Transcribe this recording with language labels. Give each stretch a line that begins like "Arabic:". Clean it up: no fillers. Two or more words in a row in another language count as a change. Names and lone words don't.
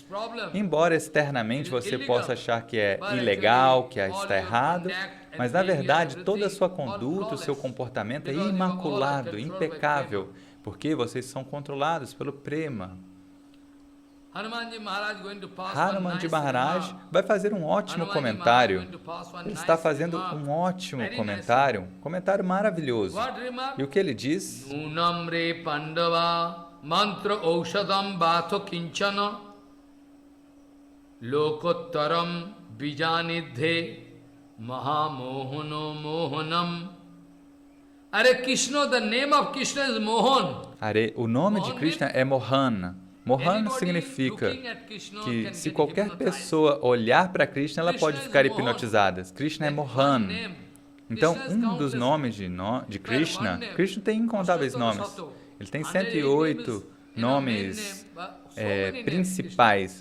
Portuguese: Embora externamente você possa achar que é ilegal, que está errado, mas na verdade toda a sua conduta, o seu comportamento é imaculado, impecável, porque vocês são controlados pelo Prema. Hanumanji Maharaj vai fazer um ótimo comentário. Ele está fazendo um ótimo comentário, um comentário maravilhoso. E o que ele diz?
Sanskrit: Nunamre Pandava mantra aushadam batho kinchana lokottaram bijanidhe mahamohano mohanam.
English: Are Krishna, the name of Krishna is Mohan.
Portuguese: O nome de Krishna é Mohan. Mohan significa que se qualquer pessoa olhar para Krishna, ela pode ficar hipnotizada. Krishna é Mohan. Então, um dos nomes de Krishna, Krishna tem incontáveis nomes. Ele tem 108 nomes principais.